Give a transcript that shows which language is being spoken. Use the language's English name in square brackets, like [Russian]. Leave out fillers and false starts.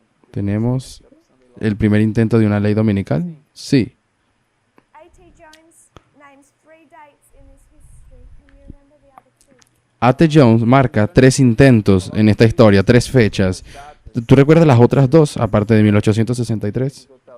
[Spanish] ¿Tenemos el primer intento de una ley dominical? Sí. [English] A.T. Jones names 3 dates in this history. Can you remember the other 2? [Spanish] A.T. Jones marca 3 intentos en esta historia, 3 fechas. ¿Tú recuerdas las otras 2, aparte de 1863?